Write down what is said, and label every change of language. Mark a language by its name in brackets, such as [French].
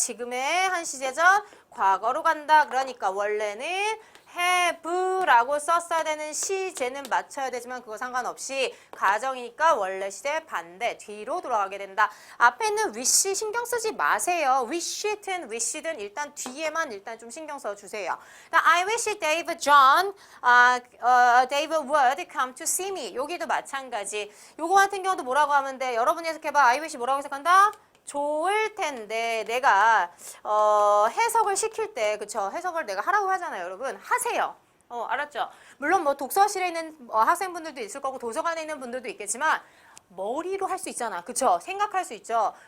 [Korean] 지금의 한 시제 전 과거로 간다. 그러니까 원래는 have라고 썼어야 되는 시제는 맞춰야 되지만 그거 상관없이 가정이니까 원래 시제 반대 뒤로 돌아가게 된다. 앞에 있는 wish 신경 쓰지 마세요. wish든 wish든 일단 뒤에만 일단 좀 신경 써주세요. [English] I wish Dave John, Dave would come to see me. [Korean] 여기도 마찬가지. 요거 같은 경우도 뭐라고 하면 돼? 여러분이 해석해봐. I wish 뭐라고 해석한다? 좋을 텐데 내가 해석을 시킬 때 그쵸? 해석을 내가 하라고 하잖아요. 여러분 하세요. 알았죠? 물론 뭐 독서실에 있는 학생분들도 있을 거고 도서관에 있는 분들도 있겠지만 머리로 할 수 있잖아. 그쵸? 생각할 수 있죠.